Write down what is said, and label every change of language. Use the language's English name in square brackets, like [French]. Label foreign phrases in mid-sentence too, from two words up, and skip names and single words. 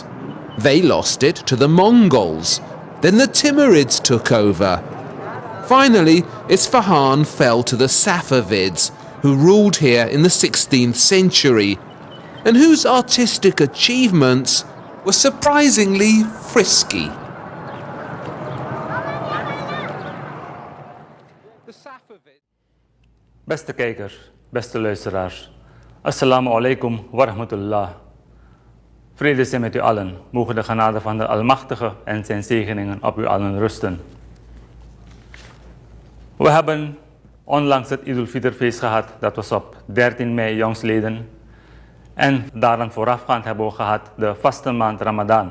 [English] They lost it to the Mongols. Then the Timurids took over. Finally, Isfahan fell to the Safavids, who ruled here in the 16th century, and whose artistic achievements were surprisingly frisky. [Dutch] Beste kijkers, beste luisteraars. [Arabic] السلام عليكم ورحمة الله. [Dutch] Vrede zij met u allen. Mogen de genade van de Almachtige en zijn zegeningen op u allen rusten. We hebben onlangs het Eid al-Fitr-feest gehad. Dat was op 13 mei jongstleden. En daaraan voorafgaand hebben we gehad de vaste maand Ramadan.